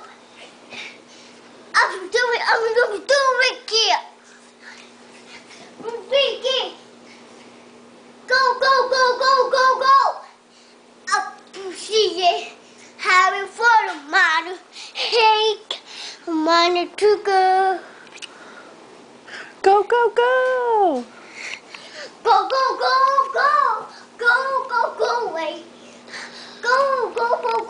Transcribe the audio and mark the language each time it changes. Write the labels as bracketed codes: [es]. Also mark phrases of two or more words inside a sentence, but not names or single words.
[en] I'm gonna do it here. Ricky. Go, go, go, go, go, go. Up to see it. Having fun, man. Hey, man, to go. Go, go, go. Go, go, go, go. Go, go, go away. Go, go, go, go.